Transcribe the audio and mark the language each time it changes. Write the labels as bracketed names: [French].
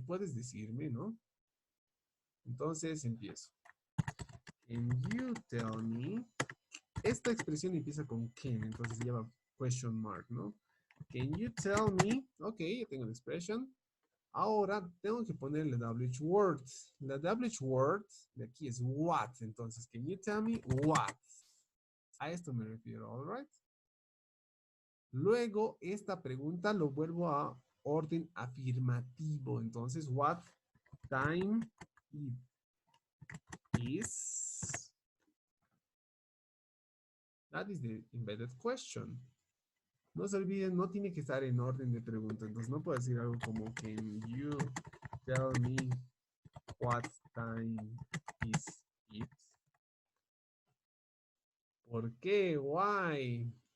[Spanish] Puedes decirme, ¿no? Entonces empiezo. [English] Can you tell me? [Spanish] Esta expresión empieza con can, entonces lleva question mark, ¿no? [English] Can you tell me? [Spanish] Ok, ya tengo la expression. Ahora tengo que ponerle WH word. La WH word de aquí es what. Entonces, [English] can you tell me what? [Spanish] A esto me refiero, [English] all right? [Spanish] Luego, esta pregunta lo vuelvo a orden afirmativo. Entonces, [English] what time it is? That is the embedded question. [Spanish] No se olviden, no tiene que estar en orden de pregunta. Entonces, no puedo decir algo como, [English] can you tell me what time is it? [Spanish] ¿Por qué? [English] Why?